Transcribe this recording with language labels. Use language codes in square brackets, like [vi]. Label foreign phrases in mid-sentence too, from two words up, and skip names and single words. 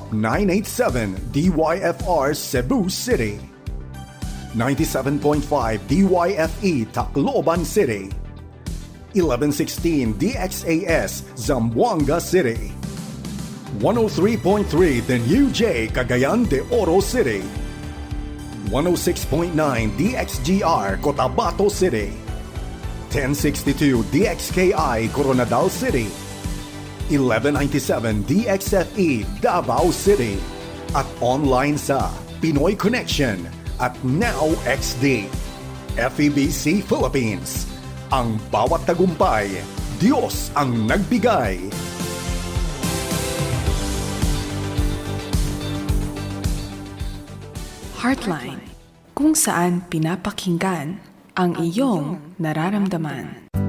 [tl] 987 DYFR Cebu City, 97.5 DYFE Tacloban City, 1116 DXAS Zamboanga City, 103.3 The New J Cagayan de Oro City, 106.9 DXGR Cotabato City, 1062 DXKI Coronadal City, 1197 DXFE Davao City, at online sa Pinoy Connection at Now XD. FEBC Philippines. Ang bawat tagumpay, Diyos ang nagbigay. Heartline, kung saan pinapakinggan ang iyong nararamdaman.